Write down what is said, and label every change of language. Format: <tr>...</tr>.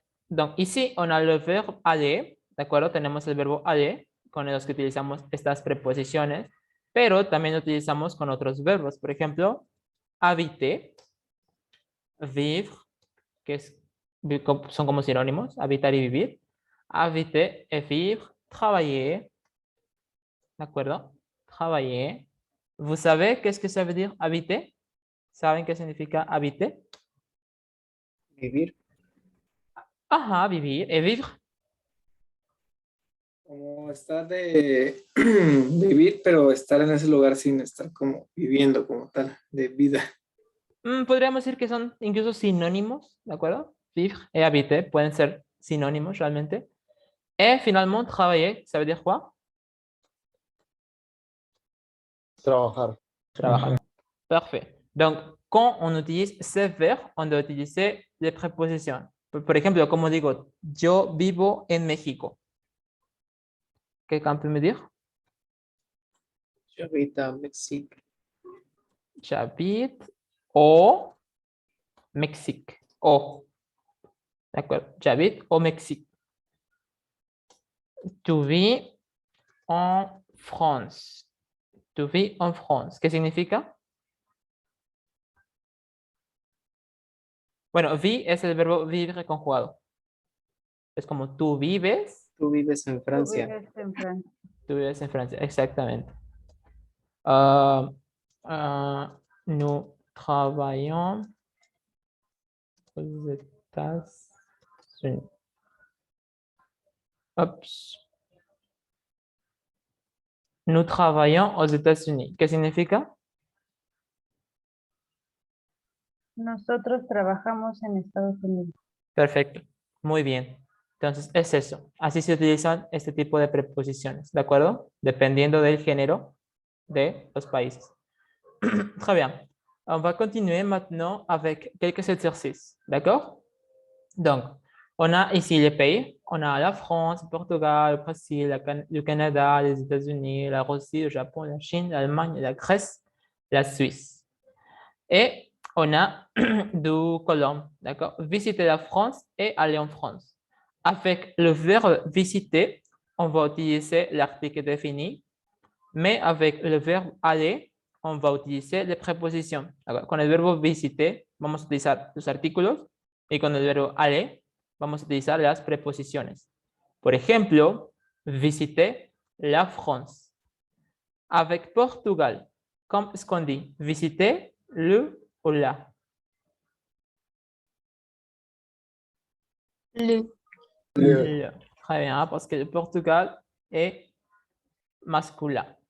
<fr>Donc, ici, on a le verbe aller,</fr> <es>¿de acuerdo? Tenemos el verbo aller, con los que utilizamos estas preposiciones, pero también utilizamos con otros verbos. Por ejemplo, habiter, vivre, son como sinónimos, habitar y vivir.</es> <fr>Habiter et vivre, travailler, ¿de acuerdo? Travailler. ¿Vous savez qu'est-ce que ça veut dire habiter?</fr> <es>¿Saben qué significa habiter? Vivir, Ajá, vivir.</es> <fr>Et vivre.</fr> <es>como estar de vivir, pero estar en ese lugar sin estar como viviendo como tal, de vida. Podríamos decir que son incluso sinónimos, ¿de acuerdo? Vivre y habiter pueden ser sinónimos realmente.</es> <fr>Et finalement, travailler, ça veut dire quoi?</fr> <es>Trabajar. Trabajar.</es> <fr>Parfait. Donc, quand on utilise ces verbes, on doit utiliser les prépositions.</fr> <es>Por ejemplo, como digo, yo vivo en México.</es> <fr>Quelqu'un peut me dire? J'habite à Mexique. J'habite au Mexique. Au. D'accord. J'habite au Mexique. Tu vis en France. Tu vis en France.</fr> <es>¿Qué significa? Bueno, vi es el verbo vivir conjugado. Es como tú vives, Tú vives en Tú Francia. vives en Francia. tú vives en Francia. Exactamente.</es> <fr>Nous travaillons aux États-Unis. Ups. Nous travaillons aux États-Unis.</fr> <es>¿Qué significa? Nosotros trabajamos en Estados Unidos. Perfecto. Muy bien. Entonces, es eso. Así se utilizan este tipo de preposiciones, ¿de acuerdo? Dependiendo del género de los países.</es> <fr>Très bien. On va continuer maintenant avec quelques exercices, d'accord? Donc, on a ici les pays. On a la France, le Portugal, le Brésil, le Canada, les États-Unis, la Russie, le Japon, la Chine, l'Allemagne, la Grèce, la Suisse. Et on a deux colonnes, d'accord? Visiter la France et aller en France. Avec le verbe visiter, on va utiliser l'article défini, mais avec le verbe aller, on va utiliser les prépositions.</fr> <es>Con el verbo visiter, vamos a utilizar los artículos, y con el verbo aller, vamos a utilizar las preposiciones. Por ejemplo,</es> <fr>visiter la France. Avec Portugal,</fr> <es>¿cómo es</es> <fr>qu'on dit? Visiter le ou la? Le. Le. Très bien, parce que le Portugal est masculin.</fr>